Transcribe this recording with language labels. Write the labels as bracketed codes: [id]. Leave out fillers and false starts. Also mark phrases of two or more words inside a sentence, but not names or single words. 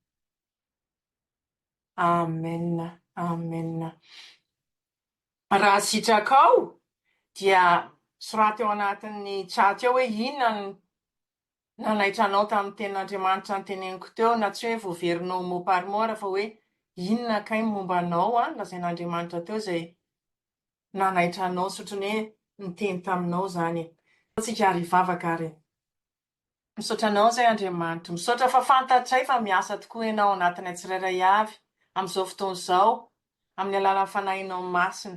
[mg] Amen. Amen. Raha sitraka ao dia soraty eo anatin'ny tsaty eo hoe inona nanaitra anao tamin'ny tenin'Andriamanitra nyteneniko teo, na tsy hoe voaverinao [fr] mot par mot [mg] fa hoe inona kay momba anao lazain'Andriamanitra teo zay nanaitra anao, sotrany hoe niteny taminao zany. Tsika ary vavaka ary. Misaotra anao zay Andriamanitra, misaotra fa fantatray fa miasa tokoa ianao anatinay tsirairay avy amin'izao fotoana izao, amin'ny alalan'ny fanahinao masina.